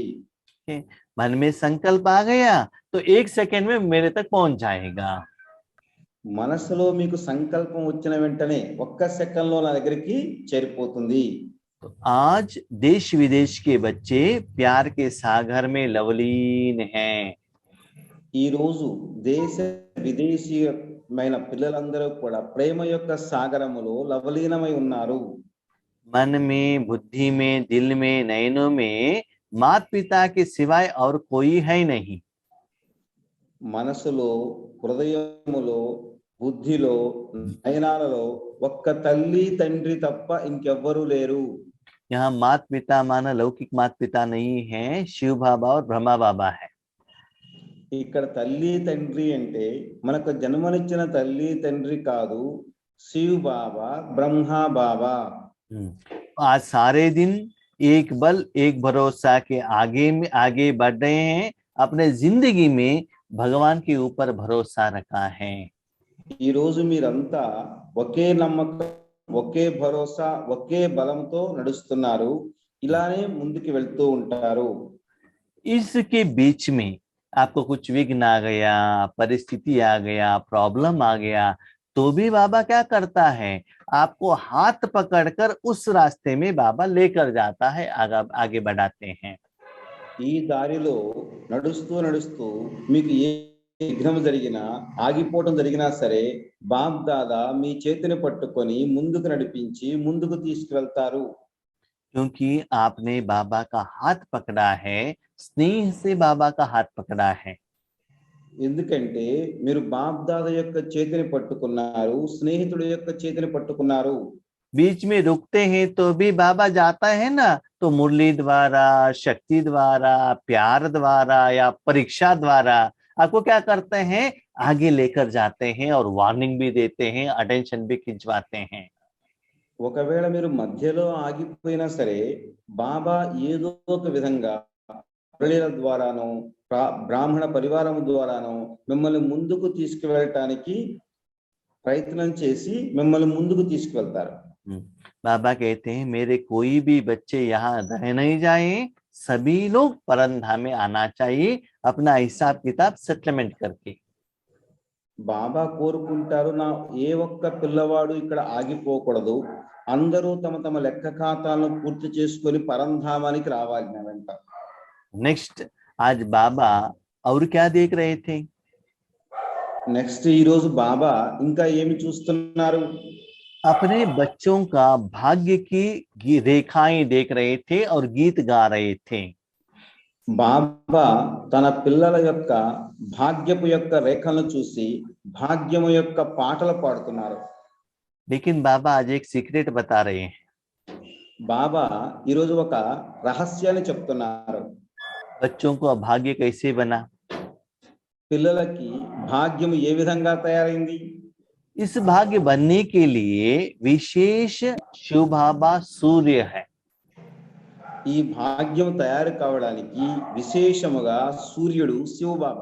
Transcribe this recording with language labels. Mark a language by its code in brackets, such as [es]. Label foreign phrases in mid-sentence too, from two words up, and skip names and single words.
[hi] मन में संकल्प आ गया तो 1 सेकंड में मेरे तक पहुंच जाएगा। [te] మనసులో మీకు సంకల్పం వచ్చిన వెంటనే 1 సెకండ్ లో నా దగ్గరికి చేరిపోతుంది। [hi] तो आज देश विदेश के बच्चे प्यार के सागर में लवलीन हैं। [te] ఈ రోజు దేశ విదేశీయమైన పిల్లలందరూ కూడా ప్రేమ యొక్క సాగరములో లవలీనమై ఉన్నారు. [hi] मन में, बुद्धि में, दिल में, नयनों में माता पिता के सिवाय और कोई है नहीं। [te] మనసులో, హృదయములో, బుద్ధిలో, నయనాలలో ఒక్క తల్లి తండ్రి తప్ప ఇంకెవ్వరూ లేరు. [hi] यहाँ माता पिता माना लौकिक माता पिता नहीं है, शिव बाबा और ब्रह्मा बाबा है। [te] ఇక్కడ తల్లి తండ్రి అంటే మనకు జన్మనిచ్చిన తల్లి తండ్రి కాదు, శివ్ బాబా, బ్రహ్మా బాబా. [hi] आज सारे दिन एक बल एक भरोसा के आगे बढ़ रहे हैं, अपने जिंदगी में भगवान के ऊपर भरोसा रखा है। [te] ఈ రోజు మీరంతా ఒకే నమ్మకం, ఒకే భరోసా, ఒకే బలంతో నడుస్తున్నారు. ఇలానే ముందుకు వెళ్తూ ఉంటారు. [hi] इसके बीच में आपको कुछ विघ्न आ गया, परिस्थिति आ गया, प्रॉब्लम आ गया, तो भी बाबा क्या करता है, आपको हाथ पकड़कर उस रास्ते में बाबा लेकर जाता है, आगे बढ़ाते हैं। [te] ఈ దారిలో నడుస్తూ నడుస్తూ మీకు ఏ విఘ్నం జరిగినా, ఆగిపోవడం జరిగినా సరే, బాప్ దాదా మీ చేతిని పట్టుకొని ముందుకు నడిపించి ముందుకు తీసుకువెళ్తారు. [hi] क्योंकि आपने बाबा का हाथ पकड़ा है, स्नेह से बाबा का हाथ पकड़ा है। [te] ఎందుకంటే మీరు బాప్ దాదా యొక్క చేతిని పట్టుకున్నారు, స్నేహితుడి యొక్క చేతిని పట్టుకున్నారు. [hi] बीच में रुकते हैं तो भी बाबा जाता है ना, तो मुरली द्वारा, शक्ति द्वारा, प्यार द्वारा या परीक्षा द्वारा आपको क्या करते हैं, आगे लेकर जाते हैं और वार्निंग भी देते हैं, अटेंशन भी खिंचवाते हैं। [te] ఒకవేళ మీరు మధ్యలో ఆగిపోయినా సరే, బాబా ఏదో ఒక విధంగా మురళీల ద్వారానో, బ్రాహ్మణ పరివారం ద్వారానో మిమ్మల్ని ముందుకు తీసుకువెళ్ళటానికి ప్రయత్నం చేసి మిమ్మల్ని ముందుకు తీసుకువెళ్తారు. [hi] बाबा कहते हैं मेरे कोई भी बच्चे यहाँ रह नहीं जाए, सभी लोग परमधाम में आना चाहिए, अपना हिसाब किताब सेटलमेंट करके। [te] బాబా కోరుకుంటారు, నా ఏ ఒక్క పిల్లవాడు ఇక్కడ ఆగిపోకూడదు, అందరూ తమ తమ లెక్క ఖాతాలను పూర్తి చేసుకొని పరంధామానికి రావాలి నా వెంట. [hi] नेक्स्ट, आज बाबा और क्या देख रहे थे? [te] నెక్స్ట్ ఈ రోజు బాబా ఇంకా ఏమి చూస్తున్నారు? [hi] अपने बच्चों का भाग्य की रेखाएं देख रहे थे और गीत गा रहे थे। [te] బాబా తన పిల్లల యొక్క భాగ్యపు యొక్క రేఖలను చూసి భాగ్యము యొక్క పాటలు పాడుతున్నారు. [hi] लेकिन बाबा आज एक सीक्रेट बता रहे हैं। [te] బాబా ఈరోజు ఒక రహస్యాన్ని చెప్తున్నారు. [hi] बच्चों को भाग्य कैसे बना? [te] పిల్లలకి భాగ్యం ఏ విధంగా తయారైంది? [hi] इस भाग्य बनने के लिए विशेष शिव बाबा सूर्य है। [te] ఈ భాగ్యం తయారు కావడానికి విశేషముగా సూర్యుడు శివ బాబా,